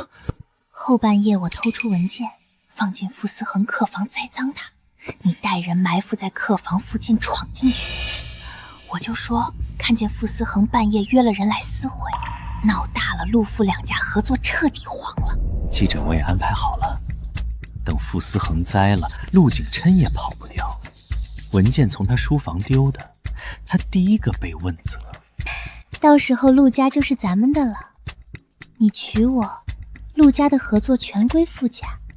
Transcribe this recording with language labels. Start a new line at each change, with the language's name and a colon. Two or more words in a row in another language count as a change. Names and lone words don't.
Chinese: 後半夜我偷出文件，放進傅思恆客房栽贓他，你帶人埋伏在客房附近闖進去。我就說看見傅思恆半夜約了人來私會，鬧大了，陸傅兩家合作徹底黃了。記者我也安排好了，等傅思恆栽了，陸景琛也跑不掉。文件從他書房丟的，他第一個被問責。到時候陸家就是咱們的了，你娶我，陸家的合作全歸傅家。